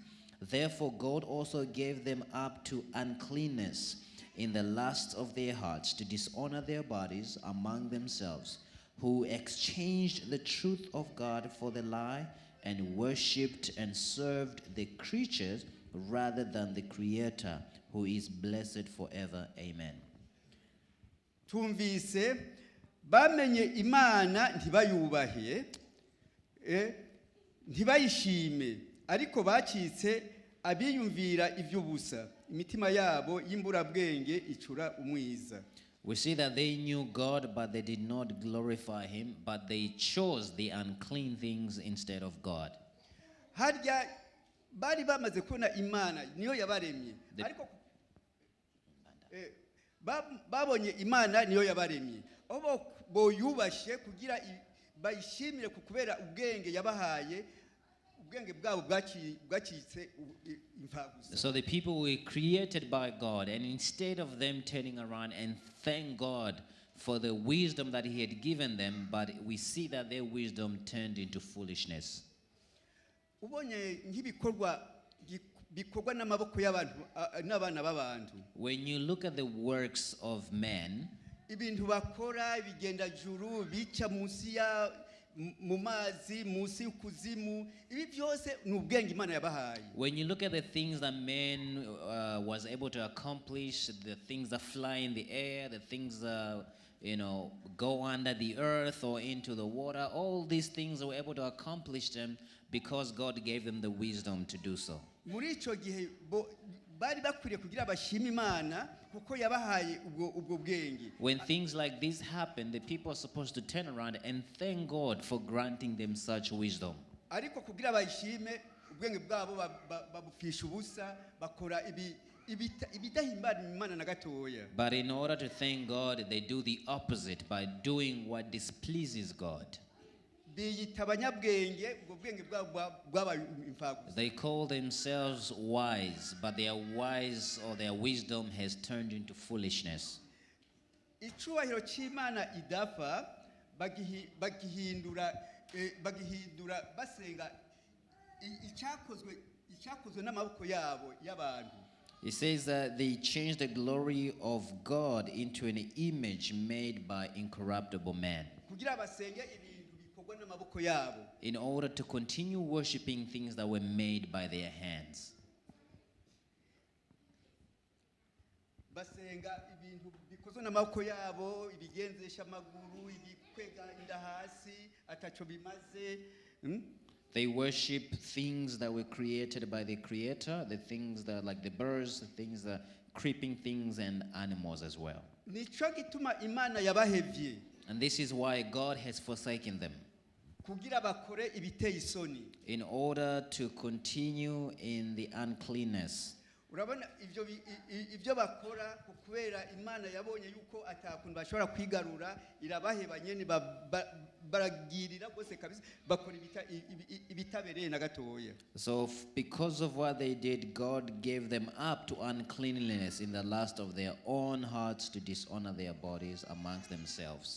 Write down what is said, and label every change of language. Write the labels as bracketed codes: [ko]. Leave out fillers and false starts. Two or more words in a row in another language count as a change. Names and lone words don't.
[en] Therefore God also gave them up to uncleanness in the lusts of their hearts, to dishonor their bodies among themselves, who exchanged the truth of God for the lie, and worshipped and served the creatures rather than the Creator, who is blessed forever. Amen. [rn] Tumvise bamenye Imana ntibayubahiye, ntibayishime, ariko bacitse abiyumvira iby'ubusa, imitima yabo y'imburabwenge icura umwiza. [en] We see that they knew God, but they did not glorify him, but they chose the unclean things instead of God. [rn] Harya bari bamaze kubona Imana niyo yabaremye, ariko babonye Imana niyo yabaremye, aho boyubashe kugira bayishimire kubera ubwenge yabahaye, ubwenge bwabo bwacitse imfagusa. [en] So the people were created by God, and instead of them turning around and thank God for the wisdom that he had given them, but we see that their wisdom turned into foolishness. [rn] Ubonye nk'ibikorwa bikorwa n'amaboko y'abantu n'abana b'abantu. [en] When you look at the works of men, [rn] Ibintu bakora bigenda juru bica munsi ya mu mazi munsi y'ukuzimu, ibi byose ni ubwenge Imana yabahaye. [en] when you look at the things that man was able to accomplish, the things that fly in the air, the things that go under the earth or into the water, all these things they were able to accomplish them because God gave them the wisdom to do so. [rn] Muri ico gihe bari bakwiriye kugira bashima Imana kuko yabahaye ubwo bwenge. [en] When things like this happen, the people are supposed to turn around and thank God for granting them such wisdom. [rn] Ariko kugira bayishime ubwenge bwabo babufisha ubusa, bakora ibidahimbara Imana na gatoya. [en] But in order to thank God, they do the opposite by doing what displeases God. [rn] Biyita abanyabwenge, ubwo bwenge bwabo bwabaye imfagusa. [en] They call themselves wise, but their wise or their wisdom has turned into foolishness. [rn] Icyubahiro cy'Imana idafa bagihindura basenga icyakozwe n'amaboko yabo y'abantu. [en] It says that they changed the glory of God into an image made by incorruptible man, [rn] Kugira basenge ibintu bikorwa n'amaboko yabo. [en] in order to continue worshiping things that were made by their hands. [rn] Basenga ibintu bikozwe n'amaboko yabo, ibigenzesha amaguru, ibikwega inda hasi, ataco bimaze. [en] They worship things that were created by the Creator, the things that like the birds, the things that creeping things and animals as well. [rn] Nico gituma Imana yabahevye [en] And this is why God has forsaken them, [rn] kugira bakore ibiteye isoni. [en] in order to continue in the uncleanness. [rn] Urabona ivyo bakora kubera Imana yabonye yuko atakuntu bashobora kwigarura, irabaheba nyene baragirira bose kabisa, bakora ibitabereye na gatoya. [en] So because of what they did, God gave them up to uncleanliness in the lust of their own hearts to dishonor their bodies amongst themselves.